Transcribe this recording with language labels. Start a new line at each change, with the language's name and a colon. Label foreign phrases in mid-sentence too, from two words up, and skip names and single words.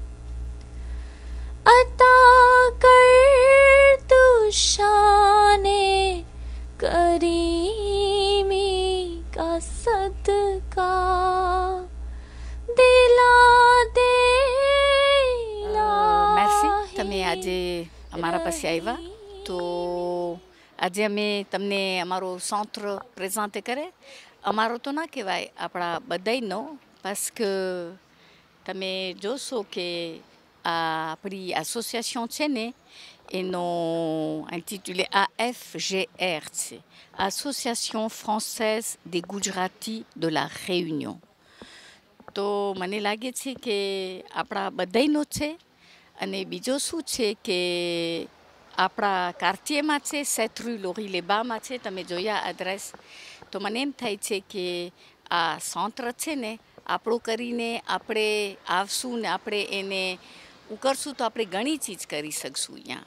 Urdu: عطا کر تو شانِ کریمی کا صدقہ، دلا دے
Gujarati: merci તમે આજે અમારા પાસે આવ્યા તો આજે અમે તમને અમારો
English: centre present
Gujarati: કરે. અમારો તો ના કહેવાય, આપણા બધાયનો,
French: parce que
Gujarati: તમે જોશો કે આ આપણી એસોસિએશન છે ને એનો intitulé AFGR છે, Association Française des Gujarati de la Réunion. તો મને લાગે છે કે આપણા બધાયનો છે. અને બીજો શું છે કે આપણા કાર્તિયમાં છે, સેથરૂ લોરી લેબામાં છે, તમે જોયા એડ્રેસ. તો મને એમ થાય છે કે આ સેન્ટર છે ને આપણું કરીને આપણે આવશું ને આપણે એને કરશું તો આપણે ઘણી ચીજ કરી શકશું અહીંયા.